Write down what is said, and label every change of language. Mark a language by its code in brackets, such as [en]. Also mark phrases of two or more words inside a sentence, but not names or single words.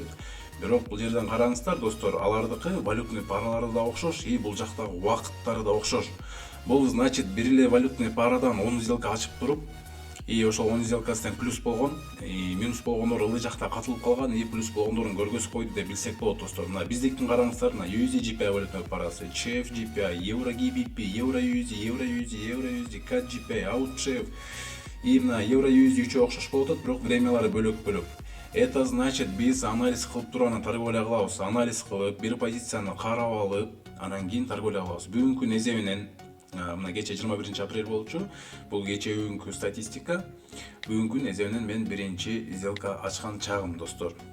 [ky] Бирок бул жерден караңыздар достор, алардыкы валютный паралары да окшош, бул жактагы убакыттары да окшош. Бул значит бир эле валютный парадан 10 сделка ачып туруп, ошол 10 сделкасынан плюс болгон, минус болгондор ылдый жакта катылып калган, плюс болгондорун көргөзүп койду деп билсек болот достор. Мына биздикин караңыздар, мына USD GPI валютный парасы, CHF GPI, Euro GBP, Euro USD, Euro USD, Euro USD, CAD GPI, AUD CHF. Мына Euro USD үчөө окшош болуп атат, бирок времялары бөлөк-бөлөк. [ru] Это значит [ky] биз анализ кылып турган торговля кылабыз. Анализ кылып, бир позицияны карап алып, анан кийин торговля кылабыз. Бүгүнкү эзебинен мына кече 21 апрель болчу. Бул кече бүгүнкү статистика. Бүгүнкү эзебинен мен биринчи сделка ачкан чагым достор.